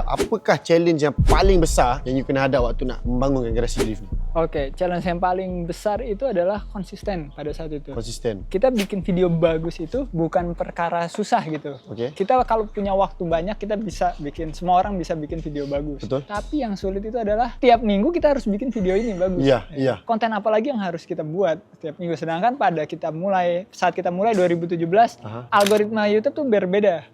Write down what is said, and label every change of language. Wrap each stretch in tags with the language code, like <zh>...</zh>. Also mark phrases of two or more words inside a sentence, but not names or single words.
<ms>Apakah challenge yang paling besar yang you kena hadap waktu nak membangunkan Garasi Drift ni?</ms> <id>Challenge yang paling besar itu adalah konsisten pada saat itu. Konsisten. Kita bikin video bagus itu bukan perkara susah gitu. Kita kalau punya waktu banyak, kita bisa bikin, semua orang bisa bikin video bagus. Tapi yang sulit itu adalah tiap minggu kita harus bikin video ini bagus. Konten apa lagi yang harus kita buat tiap minggu. Sedangkan saat kita mulai 2017, algoritma YouTube tuh berbeda.</id>